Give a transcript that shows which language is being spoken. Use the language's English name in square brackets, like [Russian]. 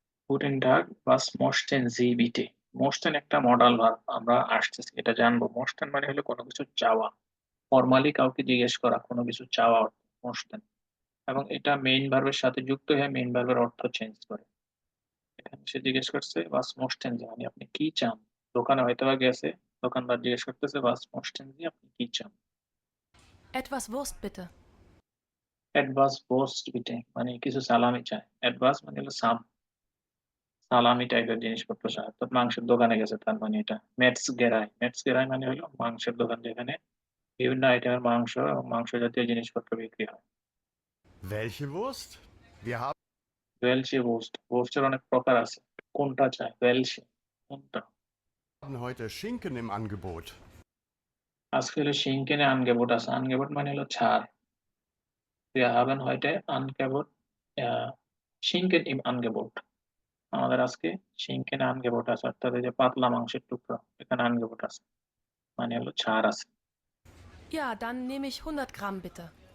[German] Guten Tag, was möchten Sie bitte? [Bangla] মোস্টেন একটা modal verb আমরা আসতেছি এটা জানবো। মোস্টেন মানে হলো কোনো কিছু চাওয়া, ফর্মালি কাউকে জিজ্ঞেস করা কোনো কিছু চাওয়া অর্থ মোস্টেন। এবং এটা মেইন ভার্বের সাথে যুক্ত হয়ে মেইন ভার্বের অর্থ চেঞ্জ করে। এখানে সে জিজ্ঞেস করছে [German] বাস মোস্টেন জি [Bangla] মানে আপনি কি চান। দোকানে হয়তো বা গেছে, দোকানদার জিজ্ঞেস করতেছে বাস মোস্টেন জি আপনি কি চান। [German] Etwas Wurst bitte. [Bangla] অ্যাডভাস পোস্ট বিটে মানে কিছু সালামি চায়। অ্যাডভাস মানে হলো সালামি টাইপের জিনিসপত্র চায় অর্থাৎ মাংসের দোকানে গেছে তার মানে এটা। মেটস গেরাই মানে হলো মাংসের দোকান যেখানে বিভিন্ন আইটেমের মাংস এবং মাংস জাতীয় জিনিসপত্র বিক্রি হয়। [German] Welche Wurst? Wir [Bangla] ওয়েলসি বোস্টের অনেক প্রকার আছে। কোনটা চায় ওয়েলসি কোনটা। [German] haben heute Schinken im Angebot. [Bangla] আজকে হলো শিনকেনে আনগেবোট আছে। আনগেবোট মানে হলো ছাড়। [German] Wir haben heute Angebot Schinken im Angebot [Bangla] আমাদের আজকে শিনকেনে আনগেবোট আছে অর্থাৎ এই যে পাতলা মাংসের টুকরো এখানে আনগেবোট আছে মানে হলো ছাড় আছে। [German] Ja, dann nehme ich 100 Gramm bitte.